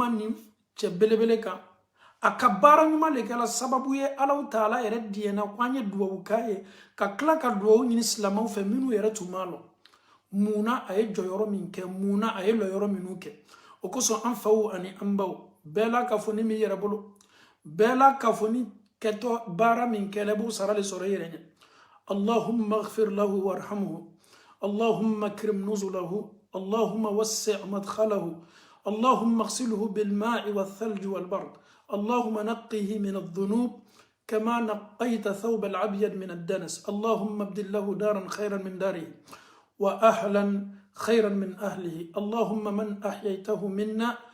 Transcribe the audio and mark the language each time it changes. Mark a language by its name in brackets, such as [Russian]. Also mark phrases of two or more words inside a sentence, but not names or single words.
[Bambara] nin cɛ belebele kan a ka baara ɲuman de kɛla sababu ye alaw taala yɛrɛ diɲɛna ko an ye duwawu k'a ye ka tila ka duwawu ɲini silamaw fɛ minnu yɛrɛ tun b'a lɔ munna a ye jɔyɔrɔ min kɛ munna a ye lɔyɔrɔ minnu kɛ o kosɔn an faw ani an baw bɛɛ la ka fɔ ni min yɛrɛ bolo bɛɛ la ka fɔ ni kɛtɔ baara min kɛlɛ b'o sara le sɔrɔ i yɛrɛ ɲɛ [Arabic] اللهم اغفر له وارحمه اللهم أكرم نزله اللهم وسع مدخله allahumma اغسله بالماء والثلج والبرد اللهم نقه من الذنوب كما نقيت ثوب العبيد من الدنس اللهم ابدل له دارا خيرا من داره وأهلا خيرا من أهله اللهم من أحييته منا